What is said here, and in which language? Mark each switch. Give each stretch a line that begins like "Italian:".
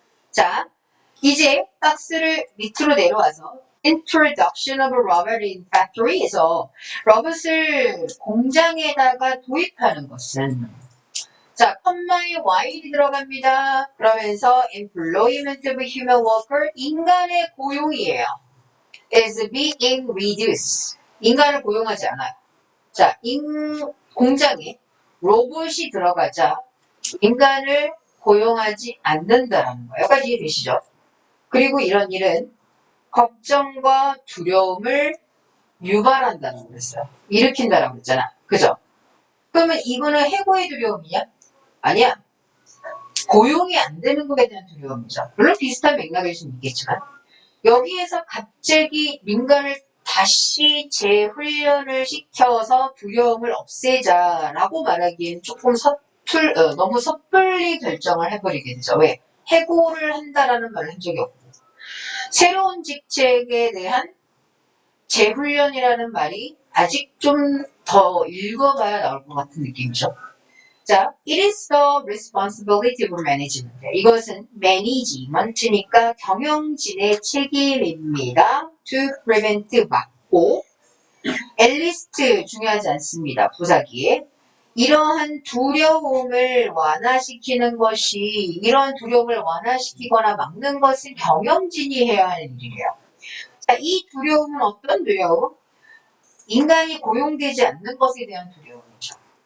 Korean: 자, 이제 박스를 밑으로 내려와서
English: Introduction of Robot in Factory
Korean: 에서 로봇을 공장에다가 도입하는 것은 자, 컴마에 while이 들어갑니다. 그러면서
English: employment of human worker,
Korean: 인간의 고용이에요.
English: is being reduced.
Korean: 인간을 고용하지 않아요. 자, 공장에 로봇이 들어가자 인간을 고용하지 않는다라는 거예요. 여기까지 이해되시죠? 그리고 이런 일은 걱정과 두려움을 유발한다고 그랬어요. 일으킨다라고 그랬잖아. 그죠? 그러면 이거는 해고의 두려움이냐? 아니야. 고용이 안 되는 것에 대한 두려움이죠. 물론 비슷한 맥락일 수는 있겠지만 여기에서 갑자기 민간을 다시 재훈련을 시켜서 두려움을 없애자라고 말하기엔 조금 너무 섣불리 결정을 해버리게 되죠. 왜? 해고를 한다라는 말을 한 적이 없고 새로운 직책에 대한 재훈련이라는 말이 아직 좀 더 읽어봐야 나올 것 같은 느낌이죠.
English: 자, it is the responsibility of management.
Korean: 이것은 management니까 경영진의 책임입니다.
English: to prevent
Korean: 막고
English: at least
Korean: 중요하지 않습니다. 부사기에 이러한 두려움을 완화시키는 것이 이런 두려움을 완화시키거나 막는 것은 경영진이 해야 할 일이래요. 자, 이 두려움은 어떤 두려움? 인간이 고용되지 않는 것에 대한 두려움이죠.